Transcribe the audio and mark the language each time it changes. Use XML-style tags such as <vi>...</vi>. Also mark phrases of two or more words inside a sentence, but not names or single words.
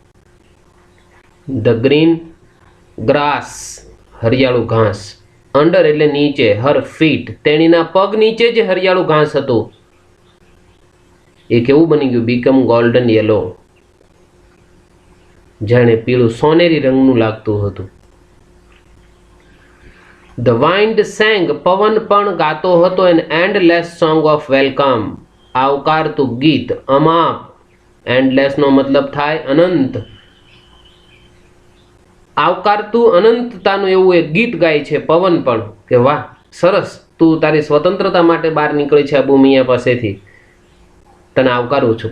<en>the green grass,</en> <gu>હરિયાળું ઘાસ. અંડર એટલે નીચે,</gu> <en>her feet,</en> <gu>તેણીના પગ નીચે જે હરિયાળું ઘાસ હતું એ કેવું બની ગયું?</gu> <en>become golden yellow,</en> <gu>જાણે પીળું સોનેરી રંગનું લાગતું હતું.</gu> <en>The wind sang,</en> <gu>પવન પણ ગાતો હતો,</gu> <en>an endless song of welcome,</en> <gu>આવકારતું ગીત, અમાપ. endless નો મતલબ થાય અનંત. આવકારતું અનંતતાનું એવું એક ગીત ગાય છે પવન પણ કે વાહ, સરસ, તું તારી સ્વતંત્રતા માટે બહાર નીકળી છે અબુ મિયા પાસેથી, તને આવકારું છું.</gu>